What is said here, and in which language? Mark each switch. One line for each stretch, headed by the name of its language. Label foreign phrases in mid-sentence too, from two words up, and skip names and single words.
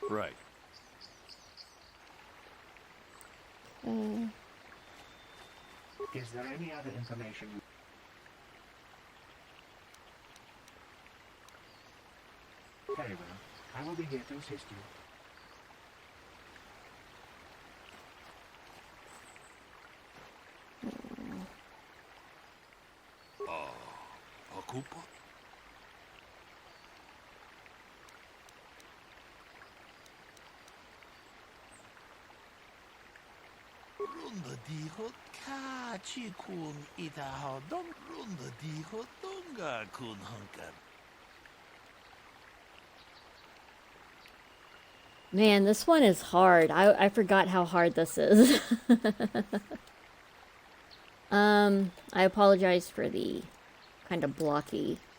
English: Right. Is there any other information? Very well. I will be here to assist you. Ocupa? Runda dijo kachi kun itahodong. Runda dijo donga kun hunker. Man, this one is hard. I forgot how hard this is. I apologize for the kind of blocky.